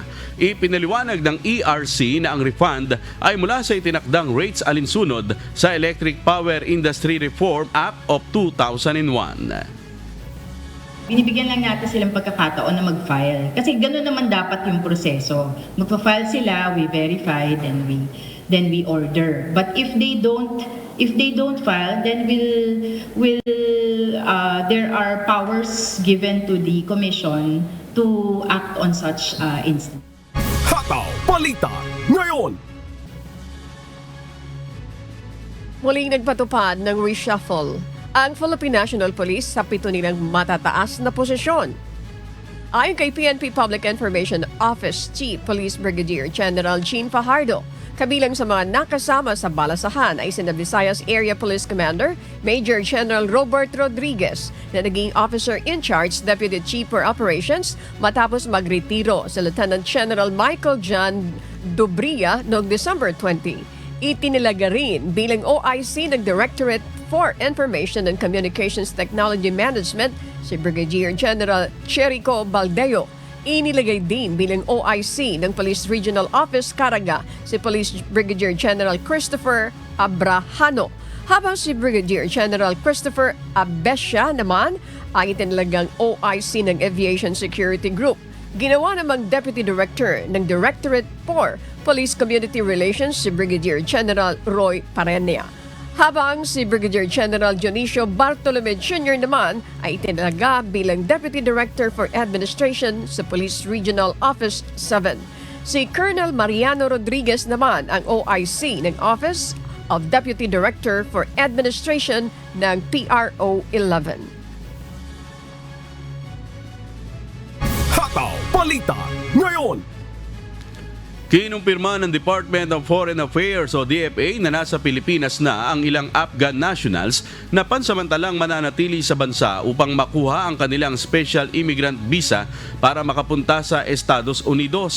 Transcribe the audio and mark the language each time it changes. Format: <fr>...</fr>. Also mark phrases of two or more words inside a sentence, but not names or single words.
<tl>Ipinaliwanag ng ERC na ang refund ay mula sa itinakdang rates alinsunod sa Electric Power Industry Reform Act of 2001. Binibigyan lang natin silang pagkakataon na mag-file. Kasi gano'n naman dapat yung proseso. Magpa-file sila,</tl> <en>we verify, then we order. But if they don't file, then there are powers given to the commission to act on such instance.</en> <tl>Hataw Balita ngayon. Muling nagpatupad ng reshuffle ang Philippine National Police sa 7 nilang matataas na posisyon. Ayon kay PNP Public Information Office Chief Police Brigadier General Jean Fajardo, kabilang sa mga nakasama sa balasahan ay sina Visayas Area Police Commander Major General Robert Rodriguez na naging Officer in Charge Deputy Chief for Operations matapos magretiro sa Lieutenant General Michael John Dobria noong December 20. Itinilaga rin bilang OIC ng Directorate for Information and Communications Technology Management si Brigadier General Cherico Baldeo. Inilagay din bilang OIC ng Police Regional Office Caraga si Police Brigadier General Christopher Abrahano. Habang si Brigadier General Christopher Abesha naman ay itinilagang OIC ng Aviation Security Group. Ginawa namang Deputy Director ng Directorate for Police Community Relations si Brigadier General Roy Parenia. Habang si Brigadier General Dionisio Bartolome Jr. naman ay itinaga bilang Deputy Director for Administration sa Police Regional Office 7. Si Colonel Mariano Rodriguez naman ang OIC ng Office of Deputy Director for Administration ng PRO 11. Hataw Balita ngayon. Kinumpirma ng Department of Foreign Affairs o DFA na nasa Pilipinas na ang ilang Afghan nationals na pansamantalang mananatili sa bansa upang makuha ang kanilang</tl> <en>special immigrant visa</en> <tl>para makapunta sa Estados Unidos.</tl>